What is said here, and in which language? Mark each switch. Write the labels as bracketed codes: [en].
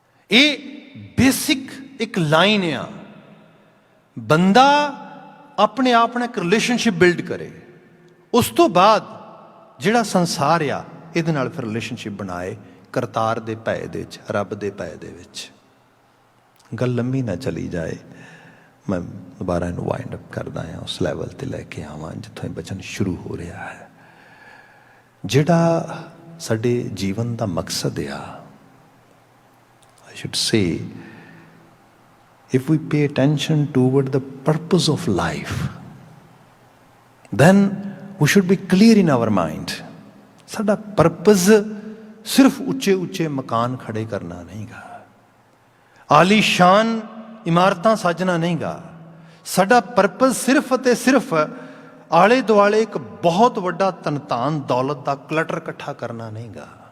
[pa] ਇਹ ਬੇਸਿਕ ਇੱਕ ਲਾਈਨ ਆ। ਬੰਦਾ ਆਪਣੇ ਆਪ ਨਾਲ ਇੱਕ ਰਿਲੇਸ਼ਨਸ਼ਿਪ ਬਿਲਡ ਕਰੇ, ਉਸ ਤੋਂ ਬਾਅਦ ਜਿਹੜਾ ਸੰਸਾਰ ਆ ਇਹਦੇ ਨਾਲ ਫਿਰ ਰਿਲੇਸ਼ਨਸ਼ਿਪ ਬਣਾਏ, ਕਰਤਾਰ ਦੇ ਭੈ ਦੇ ਵਿੱਚ, ਰੱਬ ਦੇ ਭੈ ਦੇ ਵਿੱਚ। ਗੱਲ ਲੰਮੀ ਨਾ ਚਲੀ ਜਾਏ, ਮੈਂ ਦੁਬਾਰਾ ਇਹਨੂੰ ਵਾਈਂਡ ਅਪ ਕਰਦਾ ਹਾਂ, ਉਸ ਲੈਵਲ 'ਤੇ ਲੈ ਕੇ ਆਵਾਂ ਜਿੱਥੋਂ ਇਹ ਬਚਨ ਸ਼ੁਰੂ ਹੋ ਰਿਹਾ ਹੈ। ਜਿਹੜਾ ਸਾਡੇ ਜੀਵਨ ਦਾ ਮਕਸਦ ਆ, [en] I should say, if we pay attention toward the purpose of life, then we should be clear in our mind. [pa] ਸਾਡਾ ਪਰਪਸ ਸਿਰਫ ਉੱਚੇ ਉੱਚੇ ਮਕਾਨ ਖੜੇ ਕਰਨਾ ਨਹੀਂਗਾ, ਆਲੀਸ਼ਾਨ ਇਮਾਰਤਾਂ ਸਾਜਣਾ ਨਹੀਂਗਾ। ਸਾਡਾ ਪਰਪਸ ਸਿਰਫ ਅਤੇ ਸਿਰਫ ਆਲੇ ਦੁਆਲੇ ਇੱਕ ਬਹੁਤ ਵੱਡਾ ਧਨ ਦੌਲਤ ਦਾ ਕਲਟਰ ਇਕੱਠਾ ਕਰਨਾ ਨਹੀਂਗਾ।